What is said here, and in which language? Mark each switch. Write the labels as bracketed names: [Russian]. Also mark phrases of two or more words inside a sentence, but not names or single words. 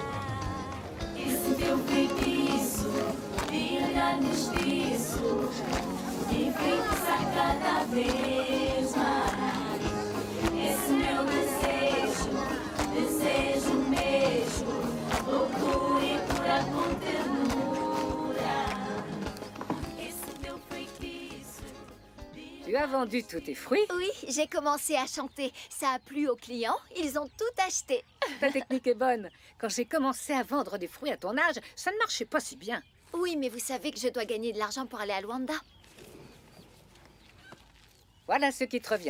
[Portuguese] Esse teu feitiço de olhar mestiço me enfeitiça cada vez mais. Esse meu desejo, desejo um beijo, loucura e pura com ternura. Esse meu feitiço. [French] Tu as vendu tous tes fruits? Oui, j'ai commencé à chanter. Ça a plu aux clients. Ils ont tout acheté. Ta technique est bonne. Quand j'ai commencé à vendre des fruits à ton âge, ça ne marchait pas si bien. Oui, mais vous savez que je dois gagner de l'argent pour aller à Luanda. Voilà ce qui te revient.